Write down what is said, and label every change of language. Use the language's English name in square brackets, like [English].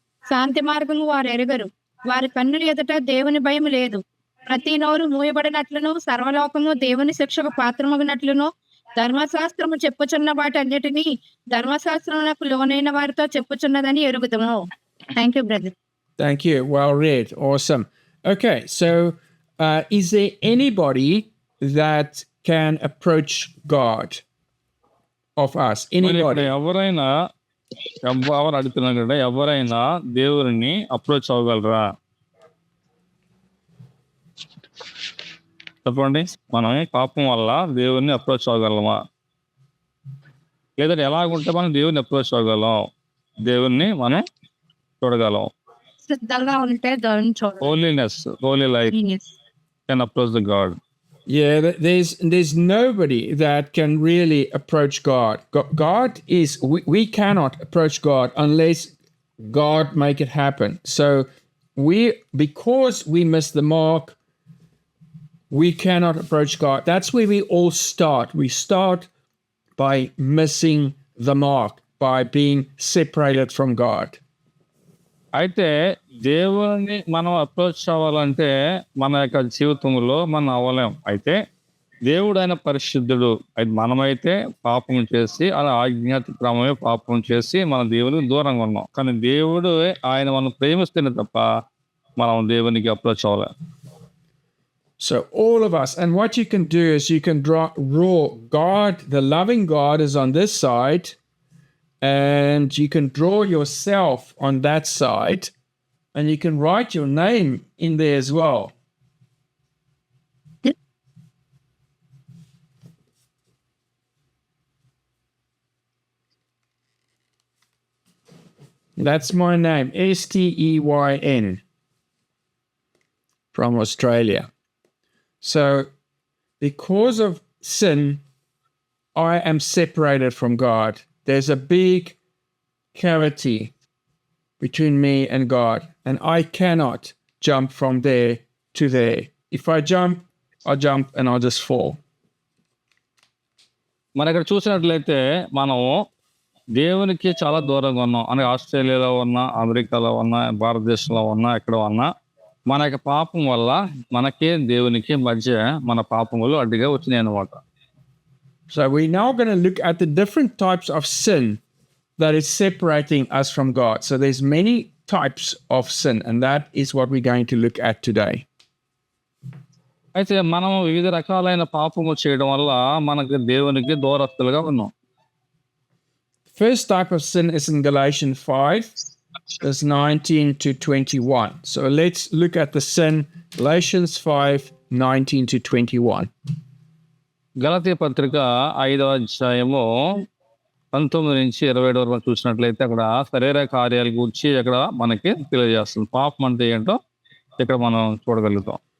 [Telugu] శాంతి మార్గము వారు ఎరుగరు. వారి కన్నుల ఎదుట దేవుని భయం లేదు. ప్రతి నోరు మూయబడినట్లును సర్వలోకము దేవుని శిక్షకు పాత్రమగినట్లును ధర్మశాస్త్రము చెప్పుచున్న వాటన్నిటినీ ధర్మశాస్త్రమునకు లోనైన వారితో చెప్పుచున్నదని ఎరుగుదము. [English] Thank you brother. Thank you. Well read. Awesome. Okay, so is there anybody that can approach God of us? [Telugu] మరి ఇక్కడ [English] Anybody? [Telugu] ఎవరైనా ఎవరు అడుగుతున్నారంటే ఎవరైనా దేవుడిని అప్రోచ్ అవ్వగలరా చెప్పండి. మనం పాపం వల్ల దేవుడిని అప్రోచ్ అవ్వగలమా? లేదంటే ఎలాగుంటే మనం దేవుడిని అప్రోచ్ అవ్వగలం, దేవుడిని మనం చూడగలం? సిద్ధంగా ఉంటే దేవుని చూడండి. [English] Holiness, holy life can approach the God. Yeah, there's nobody that can really approach God. God is we cannot approach God unless God make it happen. So because we miss the mark, we cannot approach God. That's where we all start. We start by missing the mark, by being separated from God. [Telugu] అయితే దేవుని మనం approach అవ్వాలంటే మన యొక్క జీవితంలో మనం అవ్వలేం. అయితే దేవుడు ఆయన పరిశుద్ధుడు. అయితే మనమైతే పాపం చేసి అలా ఆజ్ఞాతిక్రమమే పాపం చేసి మన దేవునికి దూరంగా ఉన్నాం. కానీ దేవుడు ఆయన మనం ప్రేమిస్తేనే తప్ప మనం దేవునికి approach అవ్వలేం. [English] So all of us, and what you can do is you can draw God, the loving God is on this side, and you can draw yourself on that side, and you can write your name in there as well. That's my name, Steyn, from Australia. So, because of sin, I am separated from God. There's a big cavity between me and God, and I cannot jump from there to there. If I jump, I'll jump and I'll just fall. [Telugu] మన ఇక్కడ చూసినట్లయితే మనం దేవునికి చాలా దూరంగా ఉన్నాం. అంటే ఆస్ట్రేలియాలో ఉన్నా, అమెరికాలో ఉన్నా, భారతదేశంలో ఉన్నా, ఎక్కడ ఉన్నా మన యొక్క పాపం వల్ల మనకి దేవునికి మధ్య మన పాపములు అడ్డుగా వచ్చినాయి అన్నమాట. [English] So we're now going to look at the different types of sin that is separating us from God. So there's many types of sin, and that is what we're going to look at today. [Telugu] అయితే మనం వివిధ రకాలైన పాపము చేయడం వల్ల మనకి దేవునికి దూరస్తులుగా ఉన్నాం. [English] First type of sin is in Galatians 5, verse 19 to 21. So let's look at the sin, Galatians 5, 19 to 21. [Telugu] గలతీ పత్రిక 5వ అధ్యాయము 19 నుంచి 27 వరకు చూసినట్లయితే అక్కడ శరీర కార్యాల గురించి అక్కడ మనకి తెలియజేస్తుంది. పాపం అంటే ఏంటో ఇక్కడ మనం చూడగలుగుతాం.